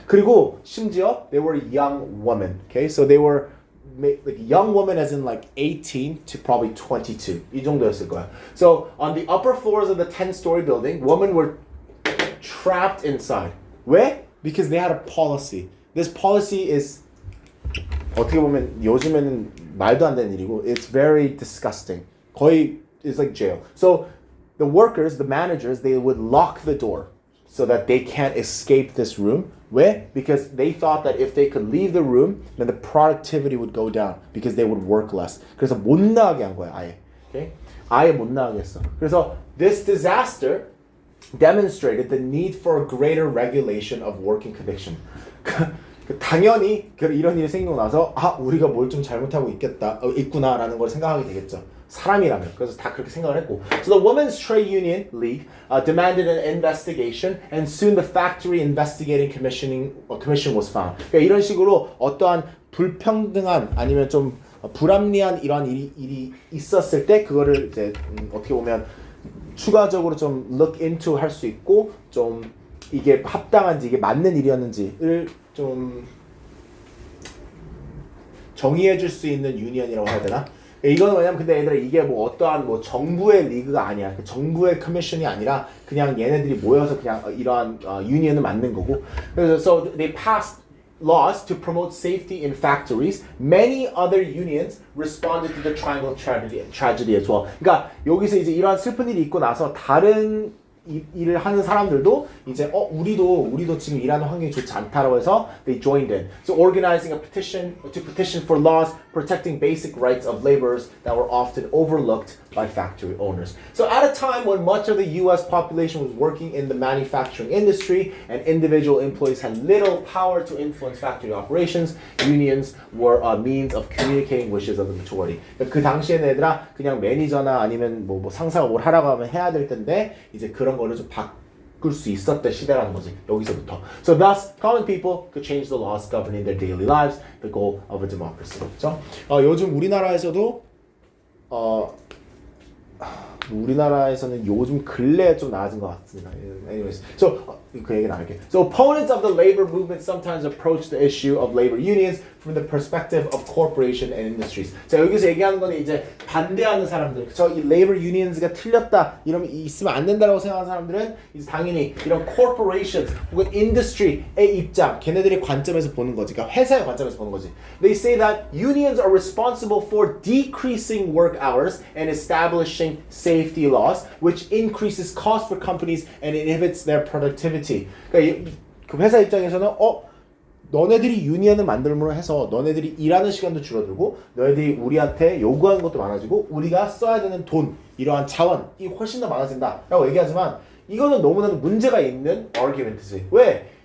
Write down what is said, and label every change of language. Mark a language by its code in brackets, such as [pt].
[ko] 그리고 심지어 [en] they were young women. Okay, so they were like young women as in like 18 to probably 22. [ko] 이 정도였을 거야. [en] So on the upper floors of the 10-story building, women were trapped inside. [ko] 왜? [en] Because they had a policy. This policy is [ko] 어떻게 보면 요즘에는 말도 안 되는 일이고 [en] it's very disgusting. [ko] 거의 [en] it's like jail. So the workers, the managers, they would lock the door so that they can't escape this room. [ko] 왜? [en] Because they thought that if they could leave the room, then the productivity would go down because they would work less. [ko] 그래서 못 나가게 한 거야, 아예. Okay? 아예 못 나가게 했어. 그래서 [en] this disaster demonstrated the need for a greater regulation of working condition. [ko] 당연히 이런 일이 생기고 나서 우리가 뭘 좀 잘못하고 있구나라는 걸 생각하게 되겠죠. 사람이라면. 그래서 다 그렇게 생각을 했고. [en] So the Women's Trade Union League demanded an investigation, and soon the Factory Investigating Commission was found. [ko] 그러니까 이런 식으로 어떠한 불평등한 아니면 좀 불합리한 이런 일이 있었을 때 그거를 이제 어떻게 보면 추가적으로 좀 [en] look into [ko] 할 수 있고 좀 이게 합당한지 이게 맞는 일이었는지를 좀 정의해 줄 수 있는 유니언이라고 해야 되나? 이거는 왜냐면 근데 얘들아 이게 뭐 어떠한 뭐 정부의 리그가 아니야. 정부의 커미션이 아니라 그냥 얘네들이 모여서 그냥 이러한 유니언을 만든 거고. 그래서 [en] so they passed laws to promote safety in factories. Many other unions responded to the Triangle tragedy as well. [ko] 그러니까 여기서 이제 이러한 슬픈 일이 있고 나서 다른 일을 하는 사람들도 이제 우리도 지금 일하는 환경이 좋지 않다라고 해서 [en] they joined in. So organizing a petition for laws protecting basic rights of laborers that were often overlooked by factory owners. So at a time when much of the US population was working in the manufacturing industry and individual employees had little power to influence factory operations, unions were a means of communicating wishes of the majority. [ko] 그 당시에는 얘들아 그냥 매니저나 아니면 뭐 상사가 뭘 하라고 하면 해야 될 텐데 이제 그런 거를 좀 바꿀 수 있었던 시대라는 거지. 여기서부터. [en] So thus, common people could change the laws governing their daily lives, the goal of a democracy. [ko] 그렇죠? 요즘 우리나라에서도 우리나라에서는 요즘 근래에 좀 나아진 것 같습니다. [en] Anyways, so [ko] 그 얘기는 알게. [en] So opponents of the labor movement sometimes approach the issue of labor unions from the perspective of corporation and industries. [ko] 자 여기서 얘기하는 거는 이제 반대하는 사람들, 그쵸? 이 labor unions가 틀렸다, 이러면 있으면 안 된다라고 생각하는 사람들은 이제 당연히 이런 corporations 혹은 industry의 입장, 걔네들의 관점에서 보는 거지. 그러니까 회사의 관점에서 보는 거지. [en] They say that unions are responsible for decreasing work hours and establishing safety laws, which increases cost for companies and inhibits their productivity. [ko] 그러니까 그 회사 입장에서는 너네들이 유니언을 만들므로 해서 너네들이 일하는 시간도 줄어들고 너네들이 우리한테 요구하는 것도 많아지고 우리가 써야 되는 돈, 이러한 자원이 훨씬 더 많아진다 라고 얘기하지만 이거는 너무나도 문제가 있는 argument이지. 왜?